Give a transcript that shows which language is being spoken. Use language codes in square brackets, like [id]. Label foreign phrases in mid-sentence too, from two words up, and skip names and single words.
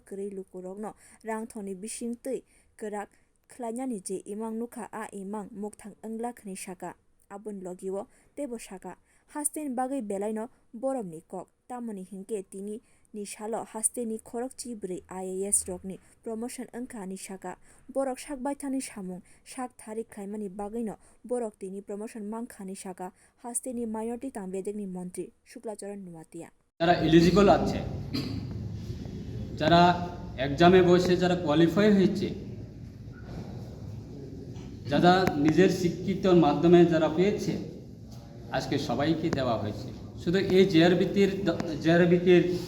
[trp] kwrwi lukurokno rang thoni bisingtwi kwrak khlainani je imang nukha a imang mukthang wngla khani saka aboni logio tebo saka hasteni bagui belai no borokni kok tamoni hinkhe tini ni salo hasteni khorok chibri IAS rokni promotion wngkha ni saka borok sakbai thani samung sak thari khlaimani bagui no borok tini promotion mangkhani saka hasteni minority tangbedekni montri Shuklacharan Nuwatia [bn] যারা এলিজিবল আছে যারা এক্সামে বসে যারা কোয়ালিফাই হয়েছে যারা নিজের শিক্ষিতর মাধ্যমে যারা পেয়েছে আজকে সবাইকে দেওয়া হয়েছে শুধু এই জেআরবিটির